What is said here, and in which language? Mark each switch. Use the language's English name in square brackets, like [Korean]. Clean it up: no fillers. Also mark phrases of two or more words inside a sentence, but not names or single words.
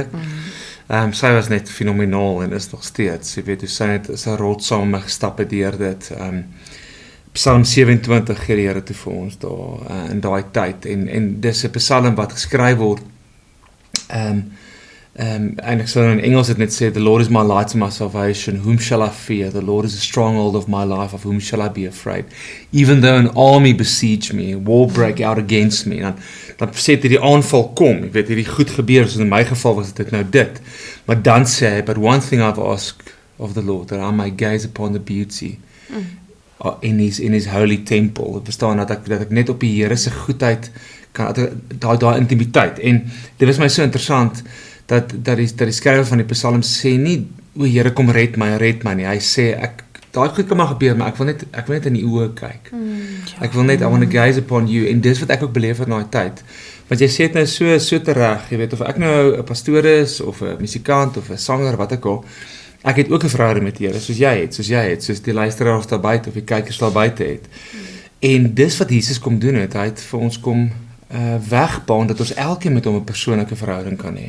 [Afrikaans] Sy was net fenomenaal en is nog steeds, jy weet, sy het is 'n rots saam met my gestap het deur dit. Psalm 27 gee die Here toe vir ons daar in daai tyd en dis 'n psalm wat geskryf word eintlik sou in Engels dit net sê, [English] the Lord is my light and my salvation, whom shall I fear? The Lord is a stronghold of my life, of whom shall I be afraid? Even though an army besiege me, war break out against me. [Afrikaans] Dan sê dit die aanval kom, jy weet, hierdie goed gebeur, so in my geval was dit nou dit. Maar dan sê hy, [English] but one thing I've asked of the Lord, that I may gaze upon the beauty in his holy temple. [Afrikaans] Dit bestaan dat ek net op die Here se goedheid kan, daai intimiteit. En dit was my so interessant, dat die skrywer van die Psalm sê nie, o Here kom red my nie. Hy sê daai goed kan maar gebeur, maar ek wil net in die oë kyk. Ek wil net [English] I want to gaze upon you [Afrikaans] en dis wat ek ook beleef in daai tyd. Want jy sê dit nou so tereg, jy weet of ek nou 'n pastoor is of 'n musikant of 'n sanger wat ek al, ek het ook 'n verhouding met die Here soos jy het, soos die luisteraars daar buite of die kykers daar buite het. En dis wat Jesus kom doen het, hy het vir ons kom wegbaan dat ons elkeen met hom 'n persoonlike verhouding kan hê.